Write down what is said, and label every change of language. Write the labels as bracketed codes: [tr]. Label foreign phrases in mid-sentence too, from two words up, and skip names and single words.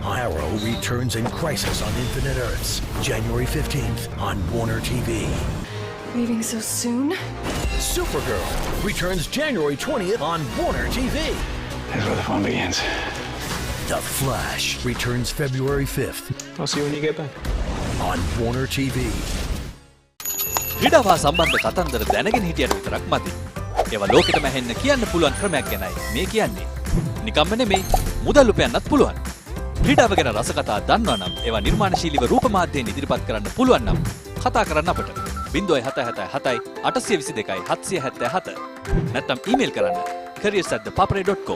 [en] Arrow returns in Crisis on Infinite Earths, January 15th on Warner TV. Leaving so soon? Supergirl returns January 20th on Warner TV. Here's where the fun begins. The Flash returns February 5th. I'll see you when you get back. On Warner TV. [si] ක්‍රීඩාවා සම්බන්ධ කතන්දර දැනගෙන හිටියට විතරක් මදි. ඒවා ලෝකෙටම ඇහෙන්න කියන්න පුළුවන් ක්‍රමයක් ගැනයි මේ කියන්නේ. නිකම්ම නෙමෙයි, මුදල් උපයන්නත් පුළුවන්. ක්‍රීඩාව ගැන රසකතා දන්නවා නම් ඒවා නිර්මාණශීලීව රූප මාධ්‍යයෙන් ඉදිරිපත් කරන්න පුළුවන් නම් කතා කරන්න අපට 0777 822 777 නැත්නම් ඊමේල් කරන්න careers@thepapare.com.